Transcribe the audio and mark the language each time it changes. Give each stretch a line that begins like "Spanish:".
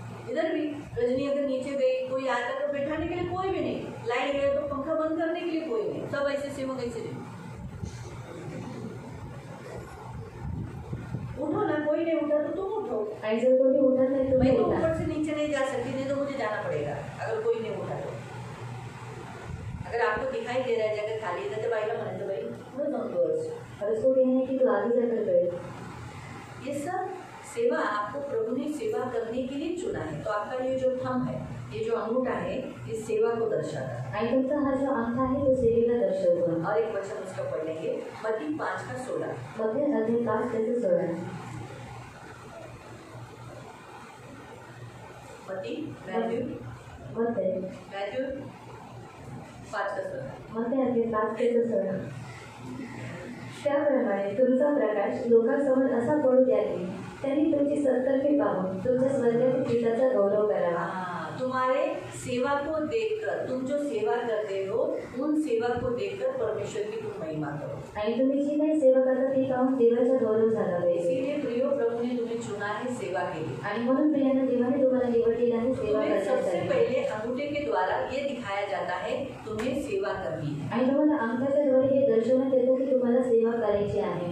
Hindi: इधर भी रजनी अगर नीचे गई, कोई आता तो बैठाने के लिए कोई भी नहीं, लाइट गए तो पंखा बंद करने के लिए कोई नहीं, सब ऐसे सेवक ऐसे नहीं। उठो ना, कोई नहीं उठा तो तुम उठो,
Marathi: आणि जर कोणी उठत नाही
Hindi: मैं
Marathi: तुम्ही
Hindi: तो
Marathi: उठा।
Hindi: ऊपर से नीचे नहीं जा सकती, नहीं तो मुझे जाना पड़ेगा अगर कोई नहीं उठा तो। अगर आपको दिखाई दे रहा है जगह खाली है तो
Marathi: बाईला म्हणे तो बाई पुढे जाऊन बस,
Hindi: और उसको कहना है कि तू आगे जाकर बैठ। ये सब सेवा, आपको प्रभु ने सेवा करने के लिए चुना है। तो आपका ये जो थंब है, ये जो अंगूठा है, इस सेवा को दर्शाता है।
Marathi: आणि तुमचा हा जो अंगठा आहे तो सेवेला दर्शवतो।
Hindi: और एक वचन उसका पढ़ लेंगे, मत्ती 5:16। मत्ती अध्याय 5:16। मत्ती मैथ्यू मत्ती 5:16। मत्ती अध्याय 5:16।
Marathi: त्याप्रमाणे तुमचा प्रकाश लोकांसमोर असा पडू द्या की त्यांनी तुमची सत्कर्मे पाहून तुमच्या स्वर्गातील पित्याचा गौरव करावा।
Hindi: तुम्हारे सेवा को देखकर, तुम जो सेवा करते हो उन सेवा को देखकर परमेश्वर की तुम महिमा करो।
Marathi: आणि तुम्ही जी काही सेवा करता ती पाहून देवाचा गौरव झाला पाहिजे।
Hindi: इसीलिए प्रियो, प्रभु ने तुम्हें चुना है सेवा के लिए।
Marathi: आणि म्हणून प्रियाने देवाने तुम्हाला निवडलेला आहे सेवा
Hindi: तुम्हें सबसे
Marathi: करण्यासाठी।
Hindi: पहले अंगूठे के द्वारा ये दिखाया जाता है तुम्हें सेवा करनी है।
Marathi: आणि तुम्हाला अंगठाच्या द्वारे हे दर्शवण्यात येतं की तुम्हाला सेवा करायची आहे।